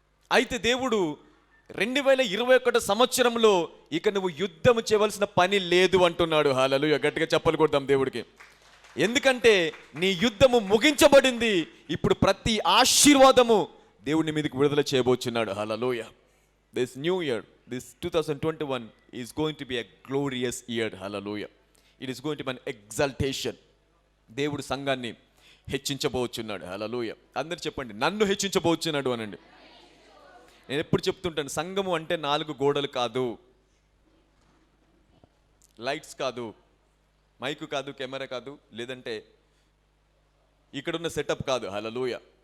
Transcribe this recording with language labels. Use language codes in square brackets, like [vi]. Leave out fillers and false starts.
[te] అయితే దేవుడు 2021 సంవత్సరంలో ఇక నువ్వు యుద్ధము చేయవలసిన పని లేదు అంటున్నాడు. హల్లెలూయా. గట్టిగా చప్పలు కొడదాం దేవుడికి. ఎందుకంటే నీ యుద్ధము ముగించబడింది. ఇప్పుడు ప్రతి ఆశీర్వాదము దేవుని మీదకి విడుదల చేయబోచున్నాడు. హల్లెలూయా. [en] This new year, this 2021 is going to be a glorious year. Hallelujah. It is going to be an exaltation. [te] దేవుడు సంఘాన్ని హెచ్చించబోచున్నాడు. హల్లెలూయా. అందరు చెప్పండి, నన్ను హెచ్చించబోచున్నాడు అనండి. నేను ఎప్పుడు చెప్తుంటాను, సంఘము అంటే 4 గోడలు కాదు, లైట్స్ కాదు, మైకు కాదు, కెమెరా కాదు, లేదంటే ఇక్కడున్న సెటప్ కాదు. హల్లెలూయా.